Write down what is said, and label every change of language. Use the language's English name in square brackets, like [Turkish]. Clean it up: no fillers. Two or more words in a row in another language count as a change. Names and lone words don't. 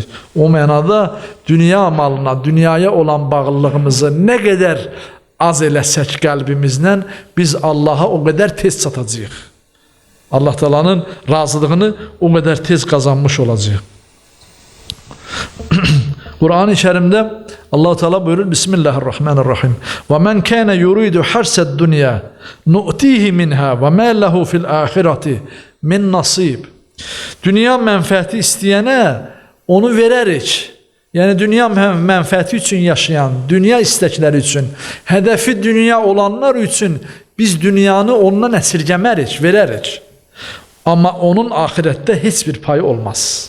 [Azerbaijani] O mənada dünya malına, dünyaya olan bağlılığımızı nə qədər az eləsək qəlbimizdən biz Allaha o qədər tez çatacağıq. Allah Teala'nın razılığını o qədər tez qazanmış olacağıq. Kur'an-ı Kerim'de Allah-u Teala buyurur Bismillahirrahmanirrahim. [Arabic] وَمَن كَانَ يُرِيدُ حَرْثَ الدُّنْيَا نُؤْتِهِ مِنْهَا وَمَا لَهُ فِي الْآخِرَةِ مِن نَصِيبٍ. [Azerbaijani] Dünya mənfəəti istəyənə onu verərik. Yəni dünya mənfəəti üçün yaşayan, dünya istəkləri üçün, hədəfi dünya olanlar üçün biz dünyanı ondan əsirgəmərik, verərik. Amma onun ahirətdə heç bir payı olmaz.